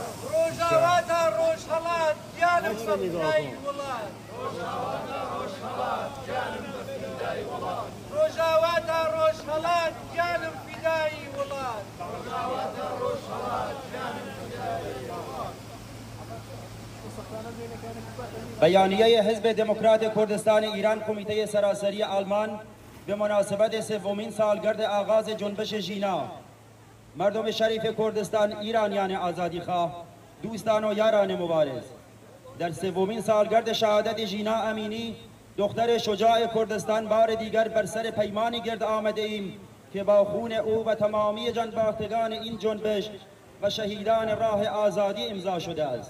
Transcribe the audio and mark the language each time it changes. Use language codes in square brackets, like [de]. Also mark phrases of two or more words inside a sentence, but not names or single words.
[ckb] ڕۆژاواتە ڕۆژهەڵات گیانم بە فیدای وڵات، ڕۆژاواتە ڕۆژهەڵات گیانم بە فیدای وڵات، ڕۆژاواتە ڕۆژهەڵات گیانم فیدای وڵات، ڕۆژاواتە ڕۆژهەڵات گیانم فیدای وڵات. [fa] بیانیه حزب دموکرات کردستان ایران کمیته سراسری آلمان به مناسبت سومین سالگرد آغاز جنبش ژینا مردم شریف کردستان ایرانیان آزادیخواه، دوستان و یاران مبارز، در سومین سالگرد شهادت ژینا امینی دختر شجاع کردستان بار دیگر بر سر پیمانی گرد آمده ایم که با خون او و تمامی جانباختگان این جنبش و شهیدان راه آزادی امضا شده است.